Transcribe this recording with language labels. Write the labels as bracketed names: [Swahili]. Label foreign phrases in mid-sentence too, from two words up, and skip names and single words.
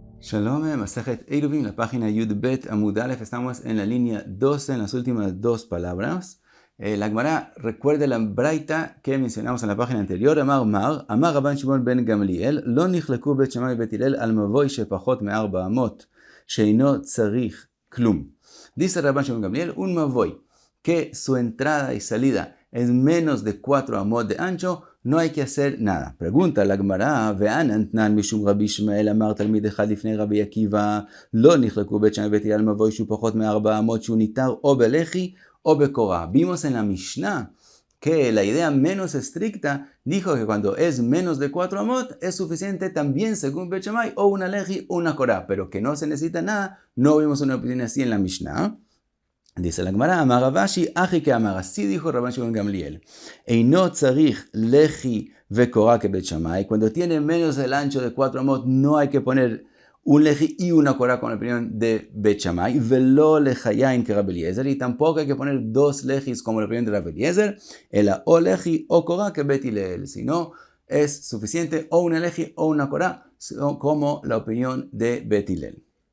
[Spanish] Shalom, Masejet Eruvin, la página Yud Bet Amud Aleph. Estamos en la línea 12, en las últimas dos palabras. La Gemara recuerda la braita que mencionamos en la página anterior. [Hebrew] אמר רבן שמעון בן גמליאל, לא נחלקו בית שמאי בית הלל על מבוי שפחות מארבע אמות, שאינו צריך כלום. [Spanish] Dice Rabban Shimon ben Gamliel, un mavoi que su entrada y salida es menos de 4 amot de ancho, no hay que hacer nada. Pregunta la Gemara, [Hebrew] ואנן תנן משום רבי ישמעאל אמר תלמיד אחד לפני רבי עקיבא, לא נחלקו בית שמאי בית הלל על מבוי שהוא פחות מ4 אמות שהוא ניתר או בלחי או בקורה. [Spanish] Vimos en la Mishnah que la idea menos estricta dijo que cuando es menos de 4 amot es suficiente también según Bet Shammai o una leji o una korah, pero que no se necesita nada. No vimos una opinión así en la Mishnah. Dice la Gemara, Amar Rav Ashi, [Hebrew] הכי קאמר, [Spanish] así dijo Rabban Shimon Gamliel, [Hebrew] אינו צריך לחי וקורה [Spanish] que Bet Shammai, cuando tiene menos el ancho de 4 amot no hay que poner un leji y una korah con la opinión de Bet Shammai, [Hebrew] ולא לחיין [Spanish] que Rabbi Eliezer, y tampoco hay que poner 2 lejis como la opinión de Rabbi Eliezer, [Hebrew] אלא או לחי או קורה [Spanish] que Bet Hillel, si no es suficiente o una leji o una korah como la opinión de Bet Hillel.